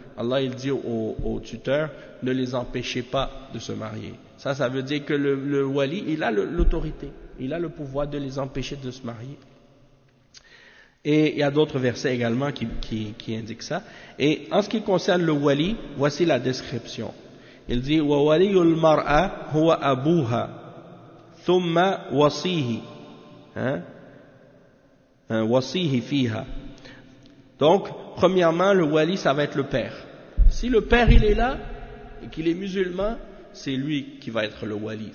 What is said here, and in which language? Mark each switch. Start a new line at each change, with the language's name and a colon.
French: Allah il dit au tuteur, ne les empêchez pas de se marier. Ça veut dire que le wali, il a l'autorité, il a le pouvoir de les empêcher de se marier. Et il y a d'autres versets également qui indiquent ça. Et en ce qui concerne le wali, voici la description. Il dit
Arabic: وَوَلِيُّ الْمَرْأَ هُوَ أَبُوهَا ثُمَّ وَصِيهِ وَصِيهِ فِيهَا.
French: Donc, premièrement, le wali, ça va être le père. Si le père, il est là, et qu'il est musulman, c'est lui qui va être le wali.